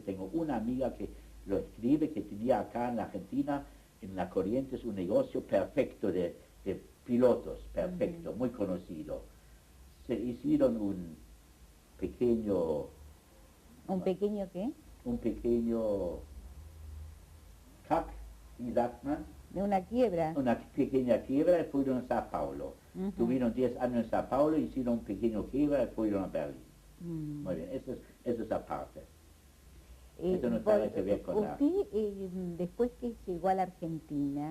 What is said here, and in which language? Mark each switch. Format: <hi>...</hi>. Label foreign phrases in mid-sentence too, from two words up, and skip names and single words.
<es>Tengo una amiga que lo escribe, que tenía acá en la Argentina, en la Corrientes, un negocio perfecto de pilotos, perfecto, muy conocido. Se hicieron un pequeño... ¿Un pequeño qué? Un pequeño...</es> <de>Kack, wie sagt man?</de> <es>De una quiebra. Una pequeña quiebra y fueron a Sao Paulo. Tuvieron 10 años en Sao Paulo, hicieron un pequeño quiebra y fueron a Berlín. Muy bien, eso es aparte. Esto no tiene que ver con usted, después que llegó a la Argentina,</es>